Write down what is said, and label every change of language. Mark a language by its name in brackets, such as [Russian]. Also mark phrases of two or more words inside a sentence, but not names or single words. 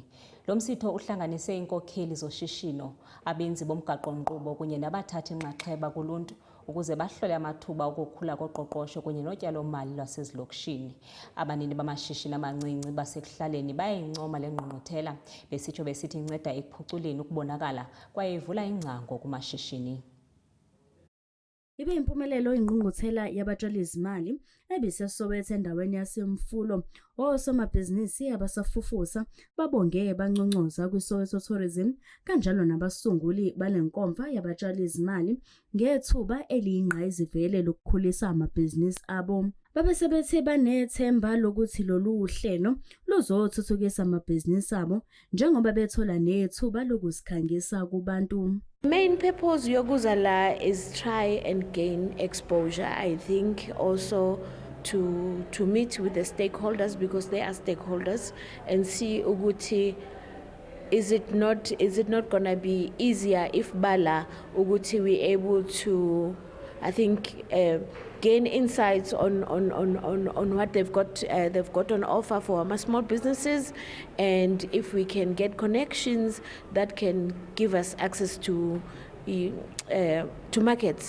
[Xhosa] Lo msitho uhlanganise iinkokheli zoshishino, abenzi bomgaqo-nkqubo kunye nabathathi-nxaxheba kuluntu ukuze bahlole amathuba okukhula koqoqosho kunye notyalo-mali lwasezilokishini. Abanini bamashishini amancinci basekuhlaleni bayayincoma le ngqungquthela besithi inceda ekuphuculeni ukubonakala kwaye ivula ingcango kumashishini. Ibe impumelelo ingqungquthela yabatshali-zimali ebiseSoweto endaweni yaseMfulo. Osomabhizinisi abasafufusa babonge banconcoza kwiSoweto Tourism kanjalo nabasunguli balenkomfa yabatshali-zimali ngethuba eliyingqayizivele lokukhulisa amabhizinisi abo. [Zulu] Babesebethe banethemba lokuthi lolu uhlelo luzothuthukisa amabhizinisi abo njengoba bethola nethuba lokusikhangisa kubantu. [English] Main purpose [Zulu] yokuza la [English] is try and gain exposure. I think also to meet with the stakeholders, because they are stakeholders, and see ukuthi is it not gonna be easier if [Zulu] bala ukuthi [English] we able to, I think, gain insights on what they've got on offer for our small businesses, and if we can get connections that can give us access to markets.